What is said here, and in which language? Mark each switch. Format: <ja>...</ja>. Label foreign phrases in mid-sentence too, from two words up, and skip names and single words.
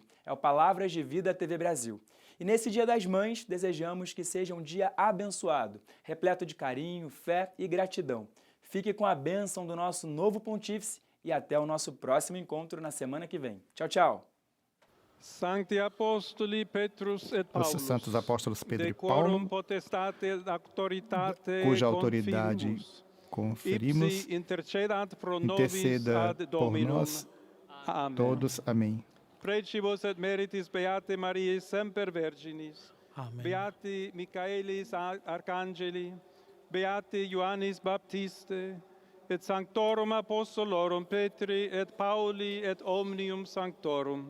<pt>É o Palavras de Vida TV Brasil. E nesse Dia das Mães, desejamos que seja um dia abençoado, repleto de carinho, fé e gratidão. Fique com a bênção do nosso novo pontífice e até o nosso próximo encontro na semana que vem. Tchau, tchau!</pt> <la>Sancti Apostoli Petrus et</la> <pt>Os</pt> <la>Paulus,</la> <pt>santos apóstolos Pedro e</pt> <la>decorum</la> <pt>Paulo,</pt> <la>potestate et auctoritate</la> <pt>cuja autoridade</pt> <la>confimus,</la> <pt>conferimos,</pt> <la>ipsi intercedat pro nobis</la> <pt>interceda</pt> <la>ad</la> <pt>por</pt> <la>Dominum.</la> <pt>nós Amém. todos. Amém.</pt> <la>Precibus et meritis Beate Mariae semper Virginis. Amen. Beati Michaelis Arcangeli, Beati Ioannis Baptiste, et Sanctorum Apostolorum Petri et Pauli et omnium Sanctorum.</la>